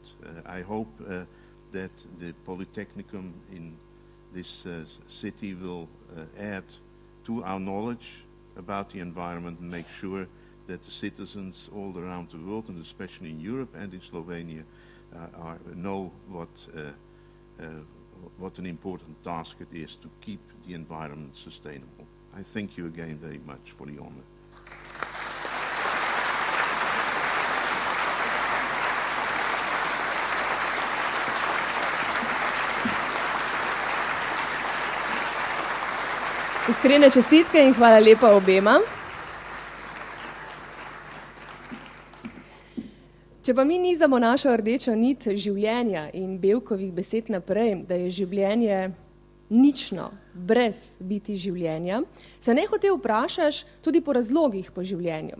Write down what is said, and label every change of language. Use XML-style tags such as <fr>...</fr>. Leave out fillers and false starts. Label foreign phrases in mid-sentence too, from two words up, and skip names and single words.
<en>I hope that the Polytechnicum in this city will add to our knowledge about the environment and make sure that the citizens all around the world, and especially in Europe and in Slovenia, know what an important task it is to keep the environment sustainable. I thank you again very much for the honor.</en> <sl>Iskrene čestitke in hvala lepa obema. Če pa mi nizamo našo rdečo nit življenja in Bevkovih besed naprej, da je življenje nično, brez biti življenja, se nehote vprašaš tudi po razlogih po življenju.</sl>